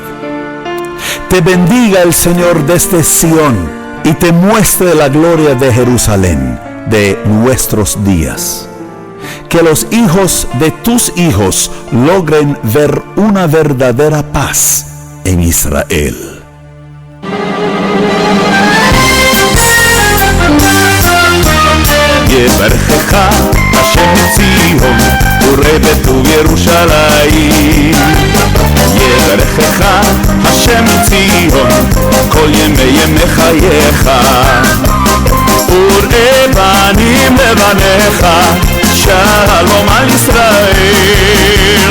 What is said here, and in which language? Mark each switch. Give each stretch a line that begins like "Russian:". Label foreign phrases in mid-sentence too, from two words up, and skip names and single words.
Spanish: Te bendiga el Señor desde Sión y te muestre la gloria de Jerusalén, de nuestros días. Que los hijos de tus hijos logren ver una verdadera paz en Israel.
Hebrew: יברכך השם מציון וראה בטוב ירושלים. יברכך השם מציון כל ימי חייך וראה בנים לבניך שלום על ישראל.